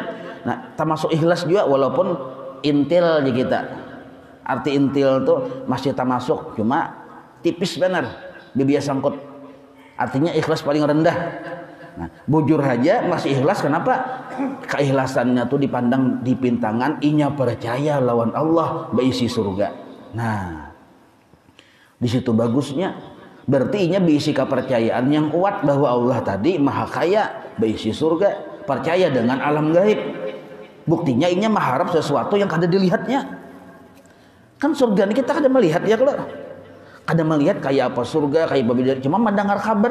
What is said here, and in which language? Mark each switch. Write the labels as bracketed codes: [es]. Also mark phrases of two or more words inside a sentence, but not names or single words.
[bjn] Nah, termasuk ikhlas juga walaupun intil aja kita. Arti intil tuh masih termasuk cuma tipis benar, bibia sangkut. Artinya ikhlas paling rendah. Nah, bujur aja masih ikhlas. Kenapa? Keikhlasannya tuh dipandang di pintangan inya percaya lawan Allah berisi surga. Nah, di situ bagusnya. Berarti inya berisi kepercayaan yang kuat bahwa Allah tadi maha kaya berisi surga. Percaya dengan alam gaib. Buktinya inya mengharap sesuatu yang kada dilihatnya. Kan surga ini kita kada melihat ya kalau kada melihat kayak apa surga kayak apa, cuma mendengar kabar.